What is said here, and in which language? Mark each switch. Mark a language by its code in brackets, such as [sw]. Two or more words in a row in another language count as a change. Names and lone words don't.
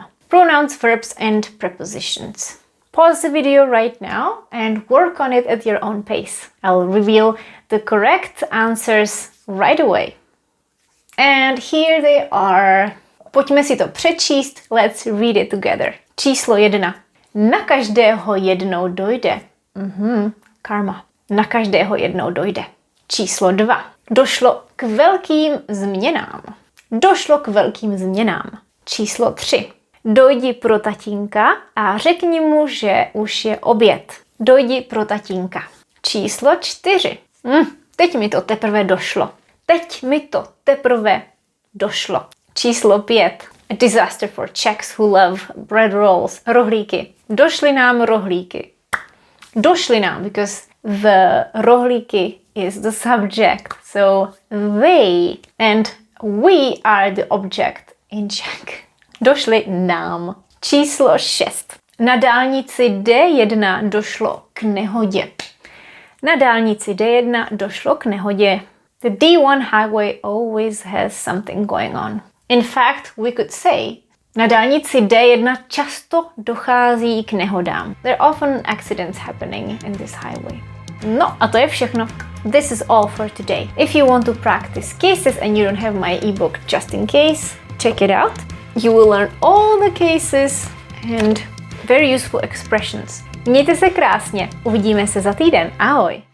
[en] Pronouns, verbs and prepositions. Pause the video right now and work on it at your own pace. I'll reveal the correct answers right away. And here they are. [cs] Pojďme si to přečíst. [en] Let's read it together. [cs] Číslo 1. Na každého jednou dojde. Karma. Na každého jednou dojde. Číslo 2. Došlo k velkým změnám. Došlo k velkým změnám. Číslo 3. Dojdi pro tatínka a řekni mu, že už je oběd. Dojdi pro tatínka. Číslo 4. Teď mi to teprve došlo. Teď mi to teprve došlo. Číslo 5. [en] A disaster for Czechs who love bread rolls. [cs] Rohlíky. Došly nám rohlíky. Došly nám, [en] because the rohlíky is the subject. So they and we are the object in Czech. [cs] Došly nám. Číslo 6. Na dálnici D1 došlo k nehodě. Na dálnici D1 došlo k nehodě. [en] The D1 highway always has something going on. In fact, we could say, [cs] na dálnici D1 často dochází k nehodám. [en] There are often accidents happening in this highway. [cs] No, a to je všechno. [en] This is all for today. If you want to practice cases and you don't have my ebook just in case, check it out. You will learn all the cases and very useful expressions. [cs] Mějte se krásně. Uvidíme se za týden. Ahoj!